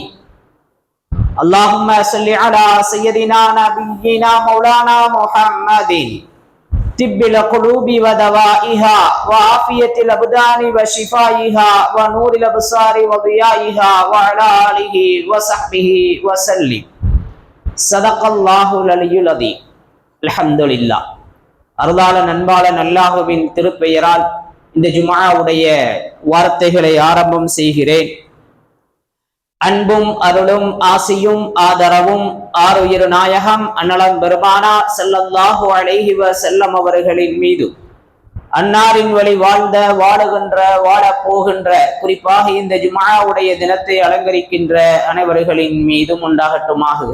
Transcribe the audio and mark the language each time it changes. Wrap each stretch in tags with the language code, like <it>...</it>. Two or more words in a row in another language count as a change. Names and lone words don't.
<ar>اللهم صل على سيدنا نبينا مولانا محمد طب القلوب ودوائها وعافية الأبدان وشفائها ونور الأبصار وضيائها وعلى آله وصحبه وسلم. صدق الله العلي العظيم. الحمد لله.</ar> <ta>அருளாளன் அன்பாளன் அல்லாஹுவின் திருப்பெயரால் இந்த ஜும்ஆவுடைய வார்த்தைகளை ஆரம்பம் செய்கிறேன். அன்பும் அருளும் ஆசியும் ஆதரவும் ஆருயிர் நாயகம் அன்னலம் பெருமானார்</ta> <ar>صلى الله عليه وسلم</ar> <ta>அவர்களின் மீது, அன்னாரின் வழி வாழ்ந்த வாழுகின்ற வாழப் போகின்ற, குறிப்பாக இந்த ஜும்ஆவுடைய தினத்தை அலங்கரிக்கின்ற அனைவர்களின் மீதும் உண்டாகட்டுமாக.</ta>